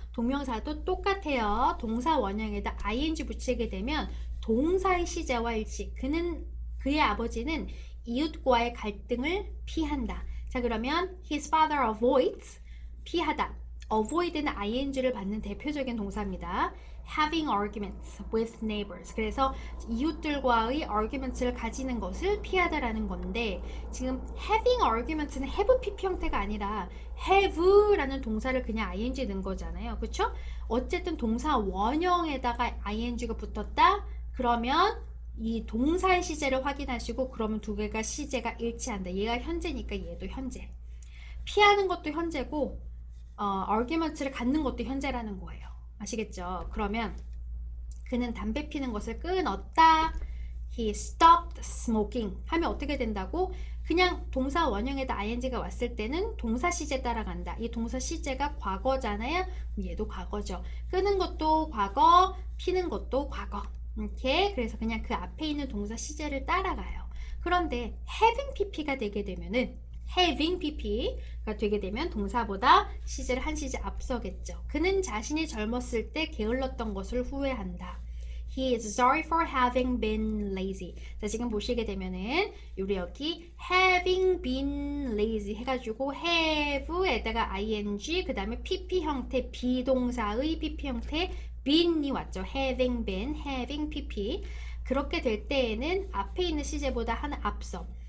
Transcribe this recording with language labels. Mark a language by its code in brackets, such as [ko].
[ko] 동명사도 똑같아요. 동사 원형에다 ing 붙이게 되면 동사의 시제와 일치. 그의 아버지는 이웃과의 갈등을 피한다. 자, 그러면 [en] his father avoids [ko] 피하다. avoid는 ing를 받는 대표적인 동사입니다. [en] having arguments with neighbors. [ko] 그래서 이웃들과의 arguments를 가지는 것을 피하다라는 건데 지금 [en] having arguments [ko] 는 have pp 형태가 아니라 have라는 동사를 그냥 ing 넣은 거잖아요. 그렇죠? 어쨌든 동사 원형에다가 ing가 붙었다. 그러면 이 동사의 시제를 확인하시고 그러면 두 개가 시제가 일치한다. 얘가 현재니까 얘도 현재. 피하는 것도 현재고 argument를 갖는 것도 현재라는 거예요. 아시겠죠? 그러면 그는 담배 피는 것을 끊었다. [en] He stopped smoking [ko] 하면 어떻게 된다고? 그냥 동사 원형에다 ing가 왔을 때는 동사 시제 따라간다. 이 동사 시제가 과거잖아요. 얘도 과거죠. 끊는 것도 과거, 피는 것도 과거. 이렇게 그래서 그냥 그 앞에 있는 동사 시제를 따라가요. 그런데 having pp가 되게 되면은 having pp가 되게 되면 동사보다 시제를 한 시제 앞서겠죠. 그는 자신이 젊었을 때 게을렀던 것을 후회한다. [en] He is sorry for having been lazy. [ko] 자, 지금 보시게 되면은 우리 여기 [en] having been lazy [ko] 해가지고 have에다가 ing 그 다음에 pp 형태 비동사의 pp 형태 been이 왔죠. [en] having been, having pp. [ko] 그렇게 될 때에는 앞에 있는 시제보다 하나 앞서.